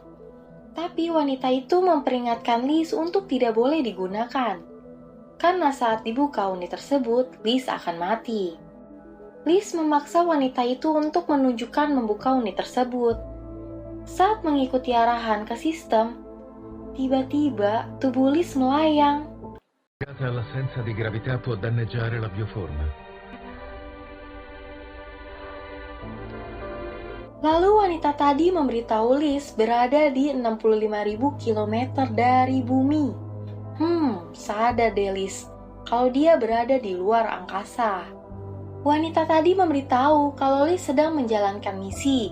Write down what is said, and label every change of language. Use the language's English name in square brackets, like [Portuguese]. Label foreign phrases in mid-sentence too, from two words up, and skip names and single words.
[Indonesian] Tapi wanita itu memperingatkan Liz untuk tidak boleh digunakan. Karena saat dibuka unit tersebut, Liz akan mati. Liz memaksa wanita itu untuk menunjukkan membuka unit tersebut. Saat mengikuti arahan ke sistem, tiba-tiba tubuh Liz melayang. [Italian] L'assenza di gravità può danneggiare la bioforma. [Indonesian] Lalu wanita tadi memberitahu Liz berada di 65.000 km dari bumi. Sadar deh Liz, kalau dia berada di luar angkasa. Wanita tadi memberitahu kalau Liz sedang menjalankan misi.